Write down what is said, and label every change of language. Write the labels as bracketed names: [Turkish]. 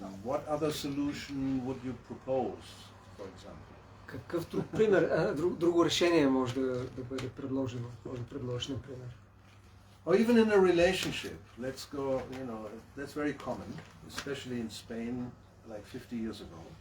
[English] What other solution would you propose, for example? [Bulgarian] Какъв друг пример, друго решение може да бъде предложено? Може да предложиш, например. [English] Or even in a relationship, let's go, that's very common, especially in Spain, like 50 years ago.